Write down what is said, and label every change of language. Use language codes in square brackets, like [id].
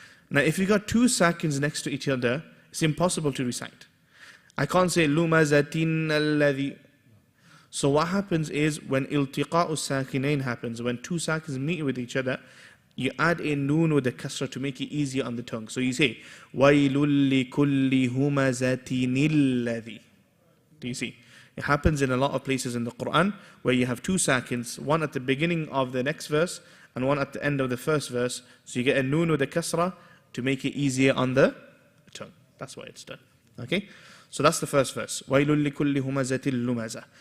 [en] Now if you got two sakins next to each other, it's impossible to recite. I can't say lumazatin alladhi. So what happens is when iltiqa'u sakinain happens, when two sakins meet with each other, you add a noon with a kasra to make it easier on the tongue. So you say, [ar] وَيْلُ لِكُلِّ هُمَزَةٍ الَّذِي. [en] Do you see? It happens in a lot of places in the Qur'an where you have two sakins, one at the beginning of the next verse and one at the end of the first verse. So you get a noon with a kasra to make it easier on the tongue. That's why it's done. Okay? So that's the first verse. [ar] وَيْلُ لِكُلِّ هُمَزَةٍ لُمَزَةٍ.